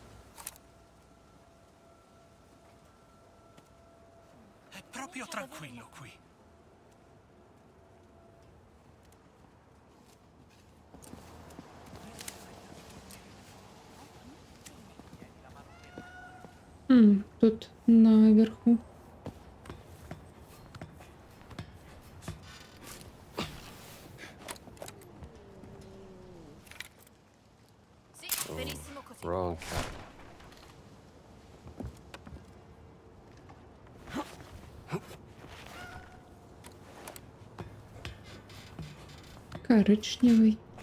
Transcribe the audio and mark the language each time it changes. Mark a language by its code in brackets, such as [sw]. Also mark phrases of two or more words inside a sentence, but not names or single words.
[it] È proprio tranquillo qui. [ru] Тут наверху. [it] Sì, benissimo così. [en] Wrong cat. [uk] Коричневий.